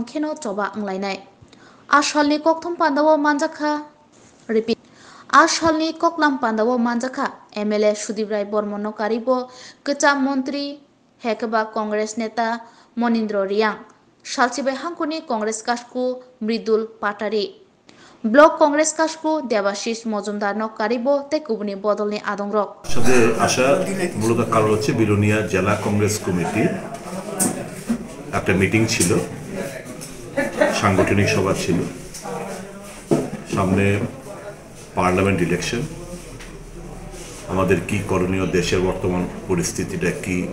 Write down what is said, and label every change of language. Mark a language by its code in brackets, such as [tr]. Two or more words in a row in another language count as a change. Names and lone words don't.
[trp] खेनो चबा अंलायनाय आसालनि ककथुम पान्दावो मानजाखा रिपिट आसालनि ककलाम पान्दावो मानजाखा एमएलए सुदीप राय बर्मन कारिबो कचा मंत्री हेकबा कांग्रेस नेता मनिन्द्र रियांग सालसिबाय हांखोनि कांग्रेस कासकु मृदुल पाटारी ब्लक कांग्रेस कासकु देवाशिष मजुमदार न कारिबो तेकुबनि बदलनि आदंरक [bn] সাথে আসা মূলত কারণ হচ্ছে বিলোনিয়া জেলা কংগ্রেস কমিটির একটা মিটিং ছিল, সাংগঠনিক সভা ছিল, সামনে পার্লামেন্ট ইলেকশন, আমাদের কি করণীয়, দেশের বর্তমান পরিস্থিতিটা কি,